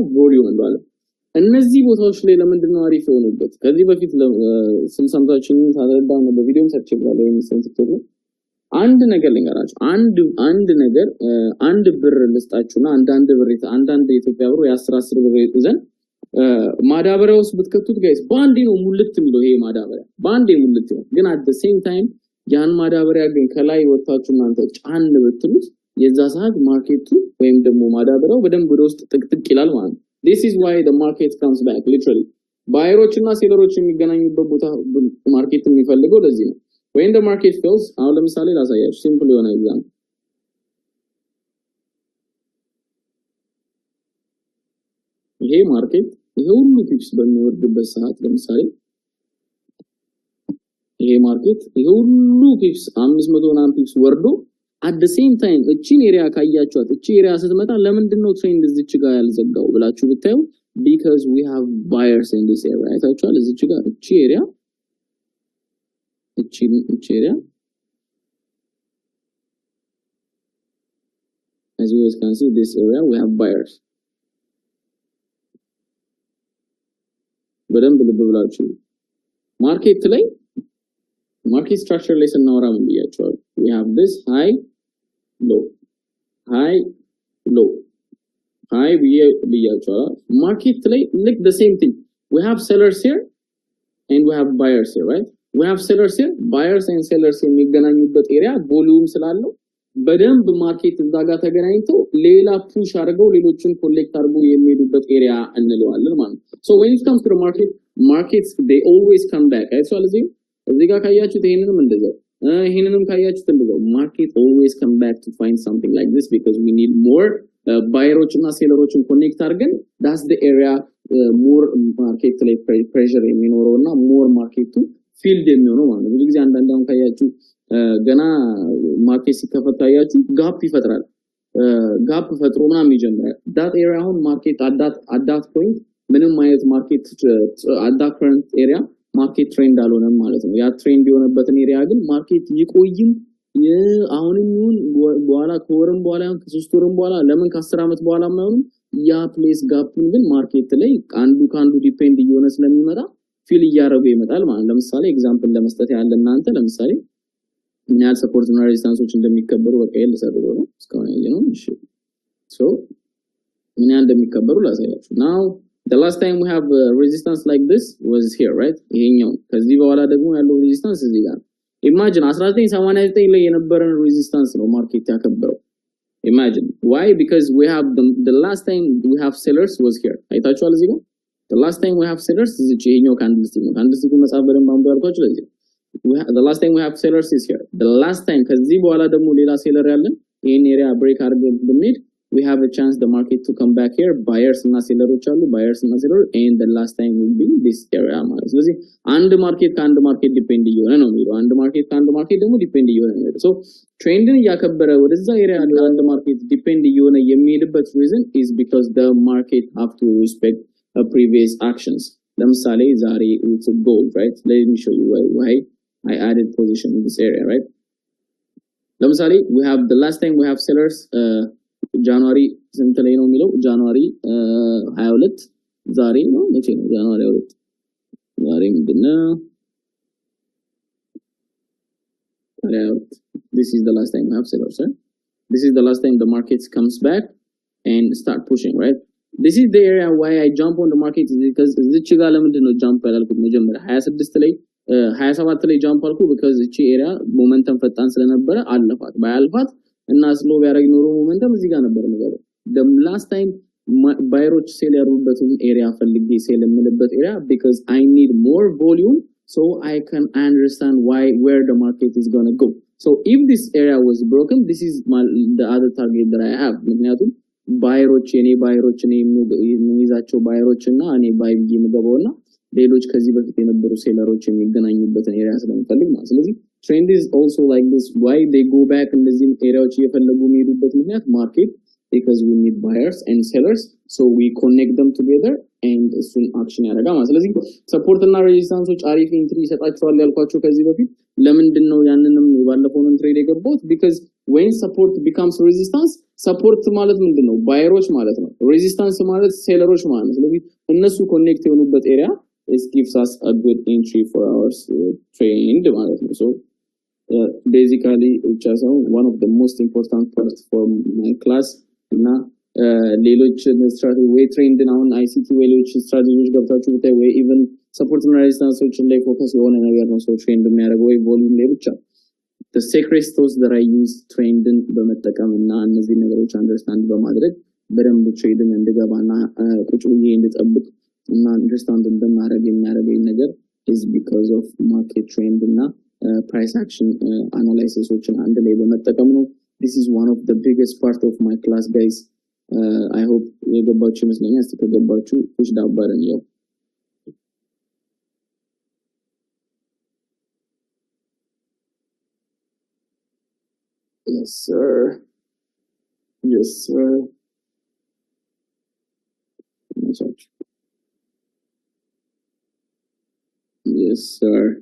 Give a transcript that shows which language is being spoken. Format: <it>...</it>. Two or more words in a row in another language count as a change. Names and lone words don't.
<am>ቮሊዩም እንላለን እነዚህ ቦታዎች ላይ ለምንድነው አሪፍ የሆኑበት ከዚህ በፊት ስንሰምታችሁ ታደርዳው ነው በቪዲዮም ሰርች ብላለ የሚሰንስቶት ነው አንድ ነገር ልንገራችሁ አንድ ነገር አንድ ብር ልስጣችሁና አንድ ብር አንድ የኢትዮጵያ ብር የ10 ብር ይዘን ማዳበሪያ ውስጥ ብትከቱት ጋይስ ባንዴ ነው ሙልት የሚለው ይሄ ማዳበሪያ ባንዴ ሙልት ነው ግን</am> <en>at the same time</en> <am>ያን ማዳበሪያ ግን ከላይ ወጣችሁ እናንተ ጫን ብትሉት የዛ ሰዓት ማርኬቱ ወይም ደግሞ ማዳበሪያው በደንብ ወደ ውስጥ ጥቅጥቅ ይላል ማለት ነው</am> <en>this is why the market comes back literally</en> <am>ባየሮች እና ሴለሮች የሚገናኙበት ቦታ ማርኬት የሚፈልገው ለዚህ ነው</am> <en>when the market fails</en> <am>አሁን ለምሳሌ ላሳያችሁ ሲምፕል የሆነ ኤግዛምፕል ይሄ ማርኬት ይሄ ሁሉ ፒፕስ በሚወርድበት ሰዓት ለምሳሌ ይሄ ማርኬት ይሄ ሁሉ ፒፕስ 500 ምናምን ፒፕስ ወርዶ</am> <en>at the same time</en> <am>እቺን ኤሪያ ካያችኋት እቺ ኤሪያ ስትመጣ ለምንድን ነው ትሬንድ እዚች ጋር ያልዘጋው ብላችሁ ብታዩ</am> <en>because we have buyers in this area</en> <am>አይታችኋል እዚች ጋር እቺ ኤሪያ</am> <en>as you guys can see this area we have buyers</en> <am>በደንብ ልብ ብላችሁ ማርኬት ላይ</am> <en>market structure</en> <am>ላይ ስናወራ ምን ብያችኋል</am> <en>we have this high low</en> <am>ብያችኋል ማርኬት ላይ</am> <en>like the same thing we have sellers here and we have buyers here right we have sellers here buyers and sellers</en> <am>የሚገናኙበት ኤሪያ ቮሊዩም ስላለው በደንብ ማርኬት እዛ ጋር ተገናኝቶ ሌላ ፑሽ አድርገው ሌሎችን ኮሌክት አድርገው የሚሄዱበት ኤሪያ እንለዋለን ማለት ነው</am> <en>so when it comes to the markets they always come back</en> <am>አይቷል እዚህ ጋር ካያችሁት ይሄንንም ካያችሁት እንደዛው</am> <en>market always come back to find something like this because we need more</en> <am>ባየሮች እና ሴለሮችን ኮኔክት አድርገን</am> <en>that's the area more market</en> <am>ላይ pressure የሚኖረውና</am> <en>more market filled</en> <am>የሚሆነው ማለት ነው ብዙ ጊዜ አንዳንዴም ካያችሁ ገና ማርኬት ሲከፈት ታያችሁ ጋፕ ይፈጥራል ጋፕ ፈጥሮ ምናምን ይጀምራል</am> <en>that area</en> <am>አሁን ማርኬት</am> <en>at that point</en> <am>ምንም አይነት ማርኬት</am> <en>at that current area</en> <am>ማርኬት ትሬንድ አልሆነም ማለት ነው ያ ትሬንድ የሆነበትን ኤሪያ ግን ማርኬት ይቆይም አሁንም ይሁን በኋላ ከወርም በኋላ ከ3 ወርም በኋላ ለምን ከ10 አመት በኋላ ማይሆንም ያ ፕሌስ ጋፕን ግን ማርኬት ላይ አንዱ ዲፔንድ እየሆነ ስለሚመጣ ፊል እያረገ ይመጣል ማለት ለምሳሌ ኤግዛምፕል ለመስጠት ያለ እናንተ ለምሳሌ ምን ያህል ሰፖርት እና ሬዚስታንሶች እንደሚከበሩ በቀየል ተሰብሮ ነው እስካሁን ያየነው እሺ ሶ ምን ያህል እንደሚከበሩ ላሳያችሁ</am> <en>now the last time we have resistance like this was here right</en> <am>ይሄኛው ከዚህ በኋላ ደግሞ ያለው ሬዚስታንስ እዚህ ጋር imagine 1989 ላይ የነበረን ሬዚስታንስ ነው ማርኬት ያከበረው</am> <en>imagine why because we have the last time we have sellers was here</en> <am>አይታችኋል እዚህ ጋር the</am> <en>last time we have sellers is</en> <am>ይሄኛው ካንድልስቲክ መጻፍ በደንብ አንብቡ ያልኳችሁ ለዚህ</am> <en>the last time we have sellers is here the last time</en> <am>ከዚህ በኋላ ደግሞ ሌላ ሴለር ያለን ይሄን ኤሪያ ብሬክ አድርገን ብንሄድ</am> <en>we have a chance the market to come back here buyers</en> <am>እና ሴለሮች አሉ buyers እና ሴለር</am> <en>and the last time will be this area</en> <am>ማለት ስለዚህ አንድ ማርኬት ከአንድ ማርኬት ዲፔንድ እየሆነ ነው የሚለው አንድ ማርኬት ከአንድ ማርኬት ደግሞ ዲፔንድ እየሆነ ነው so ትሬንድን ያከበረ ወደዛ ኤሪያ አንድ ማርኬት ዲፔንድ እየሆነ የሚሄድበት</am> <en>reason is because the market have to respect previous actions</en> <am>ለምሳሌ ዛሬ</am> <en>it's gold right let me show you why I added position in this area right</en> <am>ለምሳሌ</am> <en>we have the last time we have sellers</en> <am>ጃንዋሪ ስንት ላይ ነው የሚለው ጃንዋሪ 22 ዛሬ ነው መቼ ነው ጃንዋሪ 22 ዛሬ ምንድነው</am> <en>this is the last time we have sellers right? This is the last time the market comes back and start pushing right this is the area why I jump on the market because</en> <am>እዚች ጋር ለምንድን ነው ጃምፕ ያላልኩት መጀመሪያ 26 ላይ 27 ላይ ጃምፕ አልኩ because እቺ ኤሪያ ሞመንተም ፈጣን ስለነበረ አለፋት ባያልፋት እና ስሎ ቢያረግ ኖሮ ሞመንተም እዚህ ጋር ነበር ነገር</am> <en>the last time</en> <am>ባየሮች ሴል ያሩበትን ኤሪያ ፈልጌ ሴል የምልበት ኤሪያ</am> <en>because I need more volume so I can understand where the market is going to go so if this area was broken this is the other target that I have</en> <am>ምክንያቱም ባየሮች እኔ የሚይዛቸው ባየሮች እና እኔ ባይ ብዬ የምገባውና ሌሎች ከዚህ በፊት የነበሩ ሴለሮች የሚገናኙበትን ኤሪያ ስለምፈልግ ማለት ስለዚህ</am> <en>trend is also like this why they go back</en> <am>እነዚህ ኤሪያዎች እየፈለጉ የሚሄዱበት ምክንያት ማርኬት</am> <en>because we need buyers and sellers, so we connect them together and soon action</en> <am>ያደርጋል ማለት ስለዚህ ሰፖርት እና ሬዚስታንሶች አሪፍ ኢንትሪ ይሰጣቸዋል ያልኳቸው ከዚህ በፊት ለምንድን ነው ያንንም ባለፈውን ትሬድ የገባሁት</am> <en>because when support becomes resistance support</en> <am>ማለት ምንድነው ባየሮች ማለት ነው resistance ማለት ሴለሮች ማለት ነው ስለዚህ እነሱ ኮኔክት የሆኑበት ኤሪያ</am> <en>it gives us a good entry for our trend</en> <am>ማለት ነው</am> <en>so basically which is one of the most important parts for my class</en> <am>እና ሌሎች ስትራቴጂ ወይ ትሬንድ ነው አይሲቲ ወይ ሌሎች ስትራቴጂዎች ገብታችሁ ብታይ ወይ</am> <en>even support</en> <am>እና ሬዚስታንሶች ላይ ፎከስ የሆነ ነገር ነው ሰው ትሬንድ የሚያደርገው ወይ ቮሊዩም ላይ ብቻ</am> <en>the secret sauce that I use</en> <am>ትሬንድን በመጠቀም እና እነዚህ ነገሮች አንደርስታንድ በማድረግ በደንብ ትሬድን እንድገባና ቁጭ ብዬ እንድጠብቅ እና አንደርስታንድ እንደማድረግ የሚያደርገኝ ነገር</am> <en>is because of market trend እና price action analysisዎችን</en> <am>አንድ ላይ በመጠቀም ነው</am> <en>this is one of the biggest part of my class guys I hope</en> <am>የገባችሁ ይመስለኛል እስቲ ከገባችሁ</am> <en>push that button yo yes sir yes sir</en>